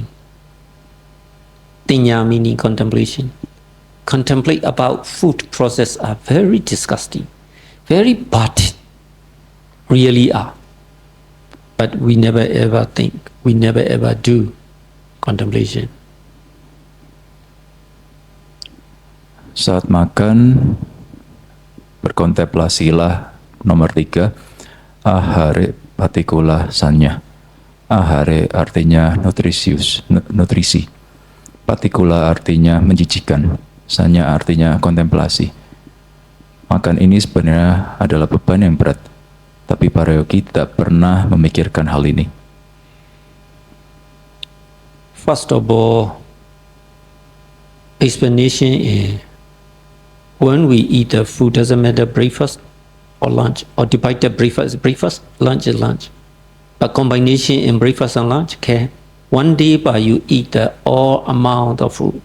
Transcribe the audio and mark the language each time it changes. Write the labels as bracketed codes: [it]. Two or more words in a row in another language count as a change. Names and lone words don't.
[en] Tinya meaning contemplation. Contemplate about food process are very disgusting, very bad, really are. But we never ever think, we never ever do contemplation. [id] Saat makan, berkontemplasilah. Nomor 3, [pi] ahare patikula sanya. [id] Ahare artinya nutrisi. Patikula artinya menjijikan. Sanya artinya kontemplasi. Makan ini sebenarnya adalah beban yang berat, tapi para yogi tidak pernah memikirkan hal ini. [en] First of all, explanation is when we eat the food, doesn't matter breakfast or lunch, or divided breakfast, lunch is lunch. But combination in breakfast and lunch can. One day but you eat the all amount of food.